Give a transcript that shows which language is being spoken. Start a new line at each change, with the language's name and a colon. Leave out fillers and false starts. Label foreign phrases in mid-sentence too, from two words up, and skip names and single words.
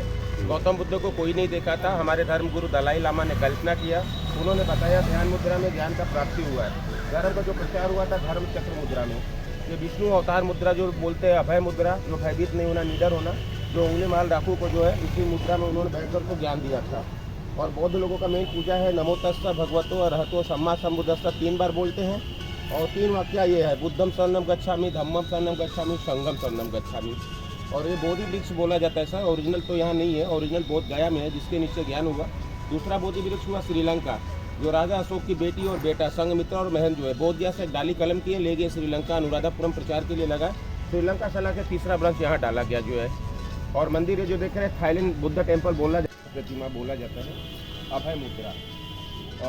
Hindi: गौतम बुद्ध को कोई नहीं देखा था, हमारे धर्म गुरु दलाई लामा ने कल्पना किया। उन्होंने बताया ध्यान मुद्रा में ज्ञान का प्राप्ति हुआ है। धर्म का जो प्रचार हुआ था धर्म चक्र मुद्रा में। ये विष्णु अवतार मुद्रा जो बोलते हैं, अभय मुद्रा, जो भयभीत नहीं होना, निडर होना, जो उंगली माल डाकू को जो है इसी मुद्रा में उन्होंने बैठकर को ज्ञान दिया था। और बौद्ध लोगों का मेन पूजा है
Pali: नमो तस्सा भगवतो अरहतो सम्मा सम्बुद्धस्सा,
Hindi: 3 बार बोलते हैं। और 3 वाक्य ये है,
Pali: बुद्धम शरणम गच्छामि, धम्मम शरणम गच्छामि, संघम शरणम गच्छामि।
Hindi: और ये बोधि वृक्ष बोला जाता है सर, ओरिजिनल तो यहाँ नहीं है, ओरिजिनल बोध गया में है, जिसके नीचे ज्ञान हुआ। दूसरा बोधि वृक्ष हुआ श्रीलंका, जो राजा अशोक की बेटी और बेटा संघमित्रा और महन जो है बोध गया से डाली कलम किए ले गए श्रीलंका, अनुराधापुरम प्रचार के लिए लगा। श्रीलंका से लाके तीसरा वृक्ष यहाँ डाला गया जो है। और मंदिर है जो देख रहे हैं, थाईलैंड बुद्ध टेम्पल बोला जाता है, प्रतिमा बोला जाता है, अभय मुद्रा।